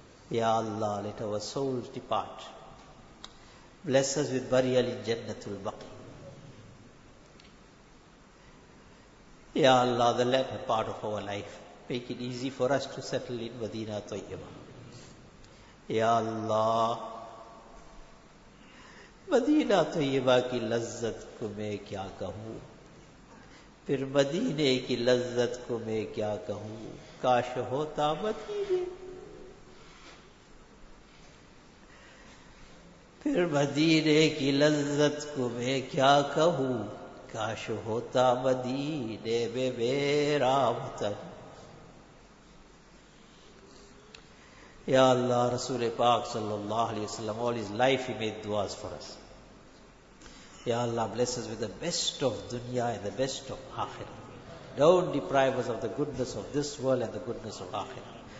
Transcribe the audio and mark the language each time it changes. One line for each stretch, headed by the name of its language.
English: Ya Allah, let our souls depart. Bless us with burial in Jannatul Baqi. Ya Allah, the latter part of our life, make it easy for us to settle in Madina Tayyibah.
Urdu: Ya Allah, مدینہ طیبہ کی لذت کو میں کیا کہوں, پھر مدینے کی لذت کو میں کیا کہوں, کاش ہوتا مدینے, پھر مدینے کی لذت کو میں کیا کہوں, کاش ہوتا مدینے میں میرا وطن.
English: یا اللہ, رسول پاک صلی اللہ علیہ وسلم, all his life he made duas for us. Ya Allah, bless us with the best of dunya and the best of akhirah. Don't deprive us of the goodness of this world and the goodness of akhirah.